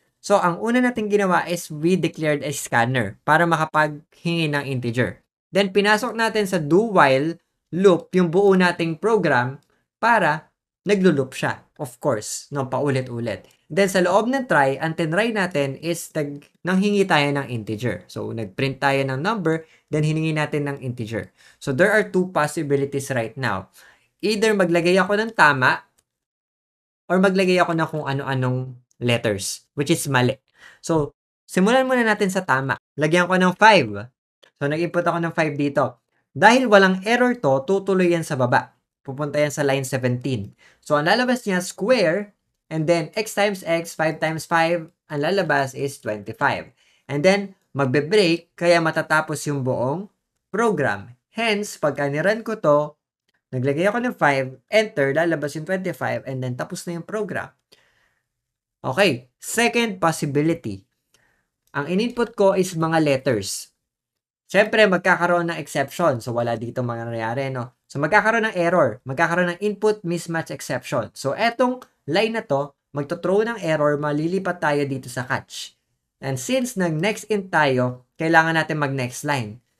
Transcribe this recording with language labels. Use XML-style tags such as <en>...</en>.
<tl>So, ang una natin ginawa is</tl> <en>we declared a scanner</en> <tl>para makapaghingi ng integer. Then, pinasok natin sa do-while loop yung buo nating program para naglo-loop siya. Of course, no, paulit-ulit. Then, sa loob ng try, ang tinry natin is nanghingi tayo ng integer. So, nag-print tayo ng number, then hiningi natin ng integer.</tl> <en>So, there are two possibilities right now.</en> <tl>Either maglagay ako ng tama or maglagay ako ng kung ano-anong letters, which is mali. So, simulan muna natin sa tama. Lagyan ko ng 5. So, nag-input ako ng 5 dito. Dahil walang error to, tutuloy yan sa baba. Pupunta yan sa line 17. So, ang lalabas niya, square, and then x times x, 5 times 5, ang lalabas is 25. And then, magbe-break, kaya matatapos yung buong program. Hence, pagka nirun ko to, naglagay ako ng 5, enter, lalabas yung 25, and then tapos na yung program.</tl> <en>Okay, second possibility.</en> <tl>Ang in-input ko is mga letters. Siyempre, magkakaroon ng exception. So, wala dito mangyayari, no? So, magkakaroon ng error. Magkakaroon ng input mismatch exception. So, etong line na to, magto-throw ng error, malilipat tayo dito sa catch. And since nag-next in tayo, kailangan natin mag-next line.</tl>